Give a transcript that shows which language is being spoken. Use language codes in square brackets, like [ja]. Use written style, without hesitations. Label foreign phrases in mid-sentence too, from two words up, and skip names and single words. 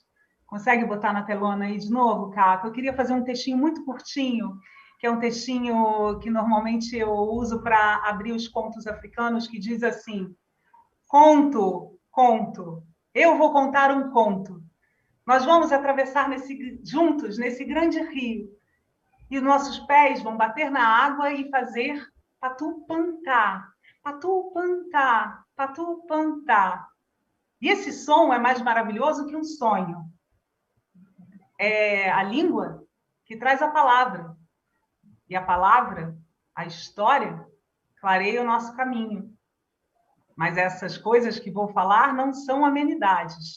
[pt] Consegue botar na telona aí de novo, Caco? Eu queria fazer um textinho muito curtinho, que é um textinho que normalmente eu uso para abrir os contos africanos, que diz assim: conto, eu vou contar um conto. Nós vamos atravessar juntos nesse grande rio, e nossos pés vão bater na água e fazer patu-pantá, patu-pantá, patu-pantá. E esse som é mais maravilhoso que um sonho. É a língua que traz a palavra. E a palavra, a história, clareia o nosso caminho. Mas essas coisas que vou falar não são amenidades.